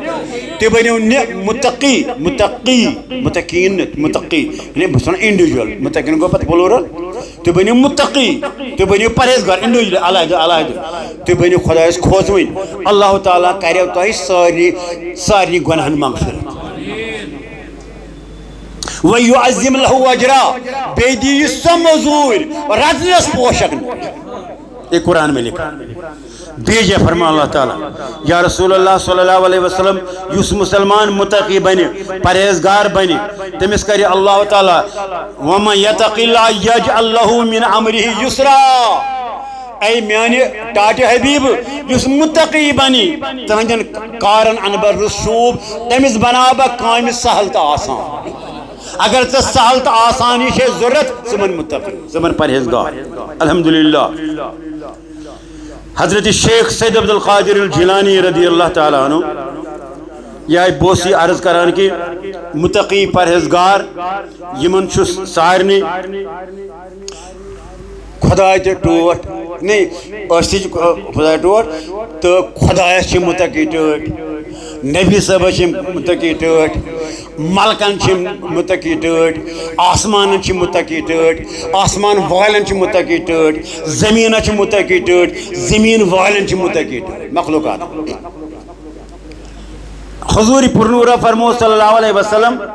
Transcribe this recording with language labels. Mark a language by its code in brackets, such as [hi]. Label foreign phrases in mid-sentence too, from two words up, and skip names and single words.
[ks] متقی متقیٖن متقی یعنی بہٕ چھُس وَنان اِنڈِوِجوَل متقیٖن گوٚو پتہٕ پلوٗرل تُہۍ بٔنِو متقی تُہۍ بٔنِو پرہیزگار اِنڈِوِجوَل علیحدٕ علیحدٕ تُہۍ بٔنِو خۄدایس کھوژوٕنۍ اللہ تعالیٰ کریو تۄہہِ سارنٕے گۄناہن مغفرت [ar] وَیُعَظِّم لَہُ اَجْرَا [ks] بیٚیہِ دِیہِ سۄ موٚزوٗرۍ رٹنس پوشک [ur] یہ قرآن میں لکھا [ks] بیٚیہِ جایہِ فرمان اللہ تعالیٰ یا رسول اللہ [ar] صلی اللہ علیہ [ks] وسلم یُس مسلمان متقی بنہِ پرہیزگار بنہِ تٔمِس کرِ اللہ تعالیٰ [ar] وَمَن یَتَقِ اللّٰہ یجعل لَہُ مِن اَمرِہِ یُسرا [ks] اے میانہِ ٹاٹہِ حبیٖب یُس متقی بنہِ تٕہنٛدٮ۪ن کارن انہٕ بہٕ رُسوٗب تٔمِس بناو بہٕ کامہِ سہل تہٕ آسان اگر ژےٚ سہل تہٕ آسانی چھے ضروٗرت ژٕ بن متقی ژٕ بن پرہیزگار الحمدللہ حضرت شیخ سید عبد القادر الجیلانی [ar] رضی اللہ تعالیٰ عنہ [ks] یہ بوسی عرض کران کہ متقی پرہیزگار یمن چھُ سارنٕے خداے تہِ ٹوٹھ نہیں أسۍ تہِ چھِ خداے ٹوٹھ تہٕ خدایس چھِ متقی ٹٲٹھۍ نبی صٲبس چھِ متقی ٹٲٹھۍ ملکن چھِ متقی ٹٲٹھۍ آسمانن چھِ متقی ٹٲٹھۍ آسمان والٮ۪ن چھِ متقی ٹٲٹھۍ زمیٖنس چھِ متقی ٹٲٹھۍ زمیٖن والٮ۪ن چھِ متقی ٹٲٹھۍ مخلوقات حضور پرنورہ فرمو [ar] صلی اللہ علیہ وسلم